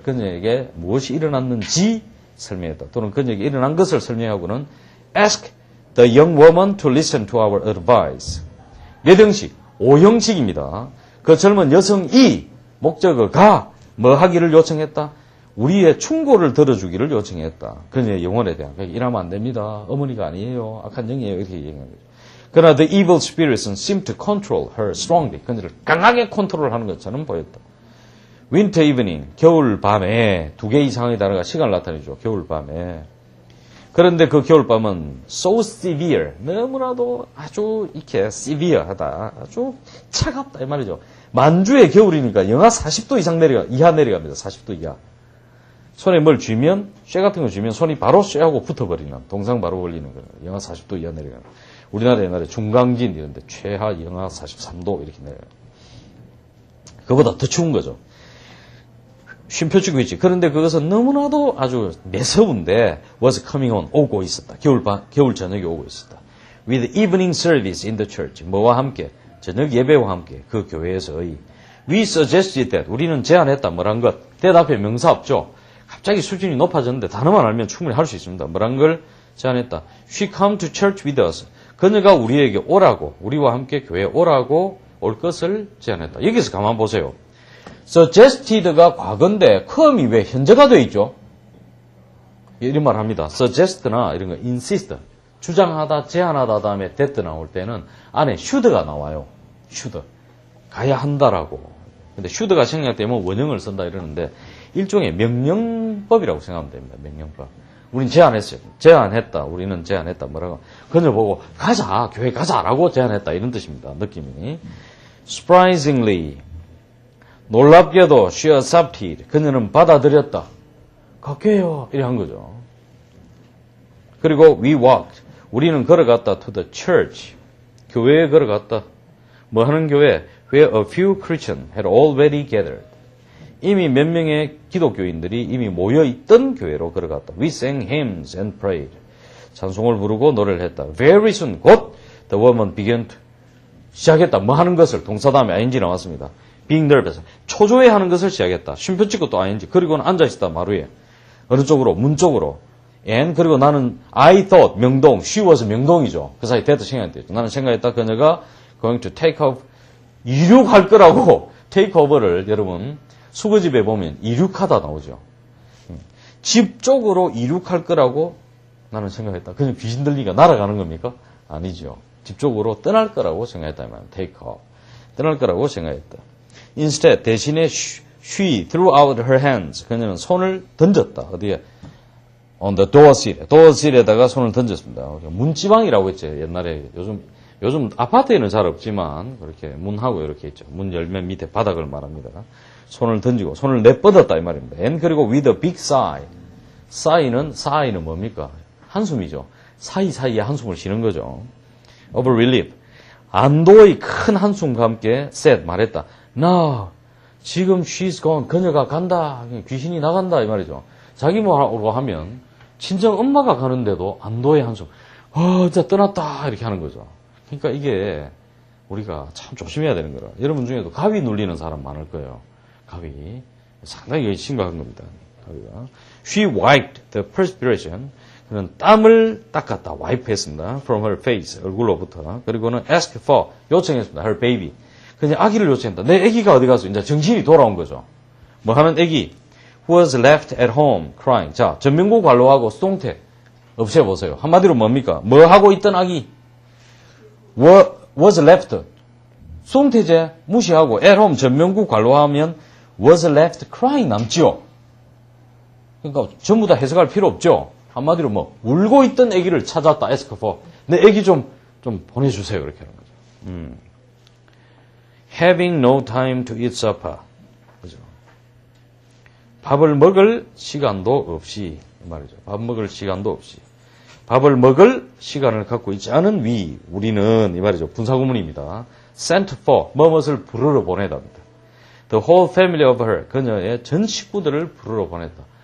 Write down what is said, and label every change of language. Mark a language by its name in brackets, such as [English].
[Korean] 그녀에게 무엇이 일어났는지 설명했다. 또는 그녀에게 일어난 것을 설명하고는 [English] ask the young woman to listen to our advice. [Korean] 몇 형식? 5형식입니다. 그 젊은 여성이 목적어가 뭐 하기를 요청했다? 우리의 충고를 들어주기를 요청했다. 그녀의 영혼에 대한. 이러면 안 됩니다. 어머니가 아니에요. 악한 영이에요. 이렇게 얘기하는 거죠. 그러나 [English] the evil spirits seemed to control her strongly. [Korean] 그녀를 강하게 컨트롤하는 것처럼 보였다. [English] Winter evening, [Korean] 겨울 밤에, 두 개의 상황이 다르가 시간을 나타내죠. 겨울 밤에. 그런데 그 겨울 밤은 [English] so severe, [Korean] 너무나도 아주 이렇게 severe하다, 아주 차갑다 이 말이죠. 만주의 겨울이니까 영하 40도 이하 내려갑니다. 40도 이하. 손에 뭘 쥐면, 쇠 같은 거 쥐면 손이 바로 쇠하고 붙어버리는, 동상 바로 걸리는 거예요. 영하 40도 이하 내려가는. 우리나라 옛날에 중강진 이런데 최하 영하 43도 이렇게 내려가요. 그보다 더 추운 거죠. 쉼표 치고 있지. 그런데 그것은 너무나도 아주 매서운데 [English] was coming on, [Korean] 오고 있었다. 겨울 저녁에 오고 있었다. [English] With evening service in the church. [Korean] 뭐와 함께? 저녁 예배와 함께 그 교회에서의 [English] We suggested that. [Korean] 우리는 제안했다. 뭐란 것? 대답에 명사 없죠. 갑자기 수준이 높아졌는데 단어만 알면 충분히 할 수 있습니다. 뭐란 걸 제안했다. [English] She come to church with us. [Korean] 그녀가 우리에게 오라고, 우리와 함께 교회에 오라고 올 것을 제안했다. 여기서 가만 보세요. suggested가 과거인데 come이 왜 현재가 되어 있죠? 이런 말 합니다. suggest나 이런 거 insist, 주장하다, 제안하다 다음에 that 나올 때는 안에 should가 나와요. should, 가야 한다라고. 근데 should가 생략되면 원형을 쓴다 이러는데 일종의 명령법이라고 생각하면 됩니다. 명령법. 우린 제안했어요. 제안했다. 우리는 제안했다. 뭐라고? 그녀 보고 가자, 교회 가자라고 제안했다. 이런 뜻입니다. 느낌이. [English] Surprisingly, [Korean] 놀랍게도 [English] she accepted. [Korean] 그녀는 받아들였다. 갈게요. 이렇게 한 거죠. 그리고 [English] we walked. [Korean] 우리는 걸어갔다 [English] to the church. [Korean] 교회에 걸어갔다. 뭐 하는 교회? [English] where a few Christians had already gathered. [Korean] 이미 몇 명의 기독교인들이 이미 모여있던 교회로 걸어갔다. [English] We sang hymns and prayed. [Korean] 찬송을 부르고 노래를 했다. [English] Very soon, [Korean] 곧 [English] the woman began to [Korean] 시작했다. 뭐 하는 것을 동사 다음에 ing 나왔습니다. [English] being nervous. [Korean] 초조해하는 것을 시작했다. 쉼표 찍고 또 ing. 그리고는 앉아있다 마루에. 어느 쪽으로? 문 쪽으로. [English] and [Korean] 그리고 나는 [English] I thought [Korean] 명동. she was 명동이죠. 그 사이 that 생각했죠. 나는 생각했다. 그녀가 [English] going to take off [Korean] 이륙할 거라고 take over를 여러분 수거집에 보면 이륙하다 나오죠. 집 쪽으로 이륙할 거라고 나는 생각했다. 그냥 귀신 들리니까 날아가는 겁니까? 아니죠. 집 쪽으로 떠날 거라고 생각했다. take off. 떠날 거라고 생각했다. [English] Instead, [Korean] 대신에 [English] she threw out her hands. [Korean] 그녀는 손을 던졌다. 어디에? [English] On the door seat. [Korean] door seat에다가 손을 던졌습니다. 문지방이라고 했죠. 옛날에 요즘 아파트에는 잘 없지만 그렇게 문하고 이렇게 있죠. 문 열면 밑에 바닥을 말합니다. 손을 던지고 손을 내뻗었다 이 말입니다. [English] And [Korean] 그리고 [English] with a big sigh. [Korean] sigh는 뭡니까? 한숨이죠. 사이사이에 한숨을 쉬는 거죠. [English] Of relief. [Korean] 안도의 큰 한숨과 함께 said 말했다. [English] Now [Korean] 지금 [English] she's gone. [Korean] 그녀가 간다. 귀신이 나간다 이 말이죠. 자기 뭐라고 하면 친정 엄마가 가는데도 안도의 한숨. 진짜 떠났다 이렇게 하는 거죠. 그러니까 이게 우리가 참 조심해야 되는 거라. 여러분 중에도 가위 눌리는 사람 많을 거예요. 가위. 상당히 심각한 겁니다. 가위가. [English] She wiped the perspiration. [Korean] 그는 땀을 닦았다. wipe 했습니다. [English] From her face. [Korean] 얼굴로부터. 그리고는 [English] ask for. [Korean] 요청했습니다. [English] her baby. [Korean] 그냥 아기를 요청했다. 내 아기가 어디 갔어? 이제 정신이 돌아온 거죠. 뭐 하면 아기. [English] Who was left at home crying. [Korean] 자, 전명구 관로하고 수동태. 없애보세요. 한마디로 뭡니까? 뭐 하고 있던 아기? [English] was left. [Korean] 수동태제 무시하고 at home 전명구 관로하면 [English] was left crying [Korean] 남지요. 그러니까 전부 다 해석할 필요 없죠. 한마디로 뭐 울고 있던 아기를 찾았다. ask for. 내 아기 좀 보내주세요. 이렇게 하는 거죠. [English] Having no time to eat supper. [Korean] 그죠? 밥을 먹을 시간도 없이 말이죠. 밥 먹을 시간도 없이. 밥을 먹을 시간을 갖고 있지 않은 우리는 이 말이죠. 분사구문입니다. [English] sent for, [Korean] 뭐뭇을 부르러 보내답니다. [English] The whole family of her, [Korean] 그녀의 전 식구들을 부르러 보냈다.